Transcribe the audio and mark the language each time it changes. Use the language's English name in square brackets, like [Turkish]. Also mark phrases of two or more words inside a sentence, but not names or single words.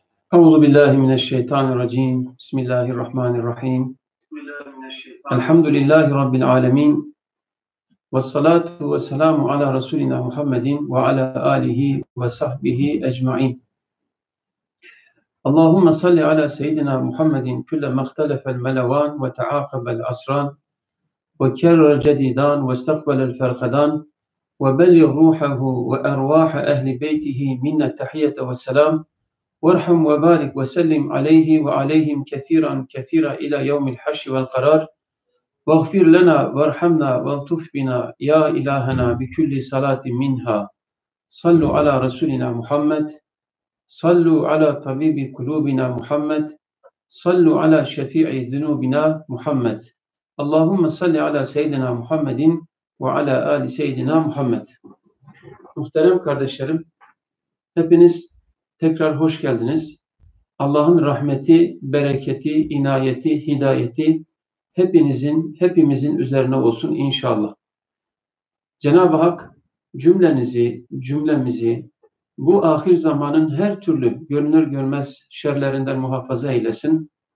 [Arabic] أعوذ بالله من الشيطان الرجيم. بسم الله الرحمن الرحيم. الحمد لله رب العالمين. والصلاة والسلام على رسولنا محمد وعلى آله وصحبه أجمعين. اللهم صل على سيدنا محمد كلما اختلف الملوان وتعاقب العصران وكرر الجديدان واستقبل الفرقدان وبلغ روحه وأرواح أهل بيته منا التحية والسلام. وارحم وبارك وسلم عليه وعليهم كثيرا كثيرا إلى يوم الحشر والقرار واغفر لنا وارحمنا والطف بنا يا إلهنا بكل صلاة منها صلوا على رسولنا محمد صلوا على طبيب قلوبنا محمد صلوا على شفيع ذنوبنا محمد اللهم صل على سيدنا محمد وعلى آل سيدنا محمد. [Turkish] Muhterem kardeşlerim, hepiniz tekrar hoş geldiniz. Allah'ın rahmeti, bereketi, inayeti, hidayeti hepimizin üzerine olsun inşallah. Cenab-ı Hak cümlemizi bu ahir zamanın her türlü görünür görmez şerlerinden muhafaza eylesin.